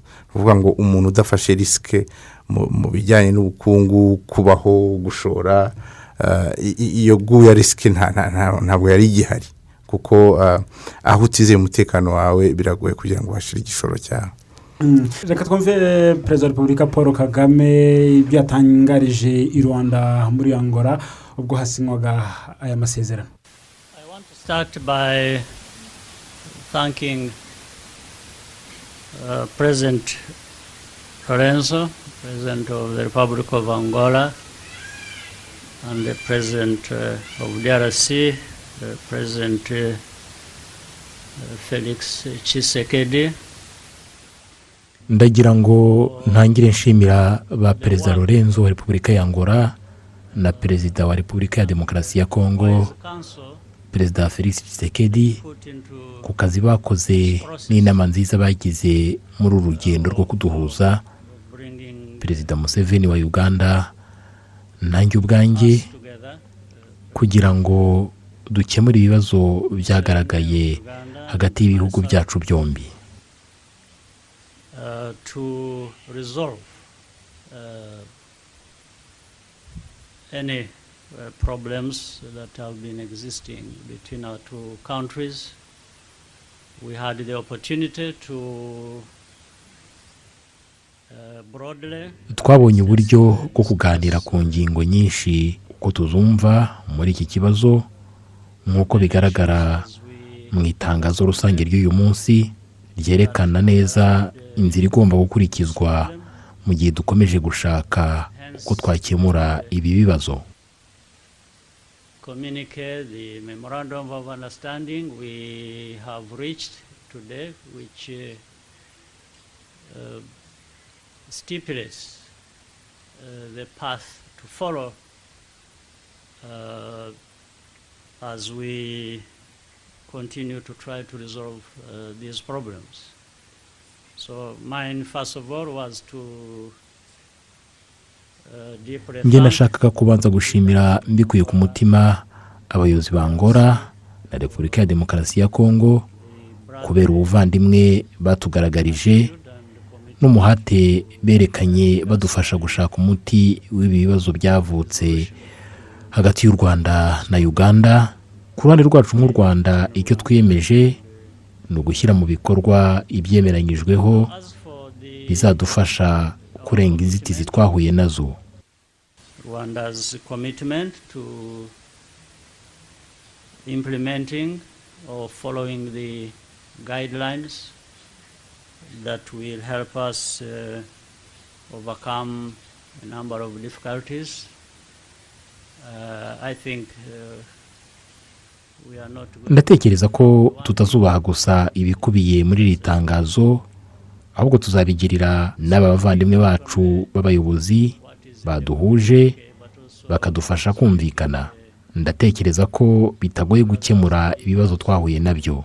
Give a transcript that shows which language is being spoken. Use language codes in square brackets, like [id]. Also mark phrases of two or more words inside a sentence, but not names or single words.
[rw] Ni ukuvuga ngo umuntu udafashe risiki mu bijyanye n'ubukungu, kubaho, gushora, iyo guya risiki ntabwo yari igihari, kuko aho utizeye umutekano wawe biragoye kugira ngo uhashire igishoro cyawe. Reka twumve perezida wa repubulika Paul Kagame ibyo yatangarije i Rwanda muri Angola ubwo hasinywaga aya masezerano. [en] I want to start by thanking President Lorenzo, President of the Republic of Angola, and the President of DRC, President Felix Tshisekedi. [rw] Ndagira ngo ntangire nshimira ba Perezida Lorenzo wa Repubulika ya Angola na Perezida wa Repubulika ya Demokarasi ya Kongo, Perezida Felix Tshisekedi, ku kazi bakoze n'inama nziza bagize muri uru rugendo rwo kuduhuza, Perezida Museveni wa Uganda, nanjye ubwanjye, kugira ngo dukemure ibibazo byagaragaye hagati y'ibihugu byacu byombi. [en] To resolve any problems that have been existing between our two countries. We had the opportunity to broadly. [rw] Twabonye uburyo bwo kuganira ku ngingo nyinshi uko tuzumva muri iki kibazo, nk'uko bigaragara mu itangazo rusange ry'uyu munsi ryerekana neza inzira igomba gukurikizwa mu gihe dukomeje gushaka uko twakemura ibi bibazo. [en] Communicate the memorandum of understanding we have reached today, which stipulates the path to follow as we continue to try to resolve these problems. So mine first of all was to [rw] Nge nashakaga kubanza gushimira mbikuye ku mutima abayobozi ba Angola na Repubulika ya Demokarasi ya Kongo kubera ubuvandimwe batugaragarije n'umuhate berekanye badufasha gushaka umuti w'ibi bibazo byavutse hagati y'u Rwanda na Uganda. Ku ruhande rwacu mu Rwanda icyo twiyemeje ni ugushyira mu bikorwa ibyemeranyijweho bizadufasha kurenga inzitizi twahuye nazo. [en] Rwanda's commitment to implementing or following the guidelines that will help us overcome a number of difficulties. I think we are not. [rw] Ndatekereza ko tutazubaha gusa ibikubiye muri iri tangazo, ahubwo tuzabigirira n'abavandimwe bacu b'abayobozi baduhuje bakadufasha kumvikana. Ndatekereza ko bitagoye gukemura ibibazo twahuye nabyo.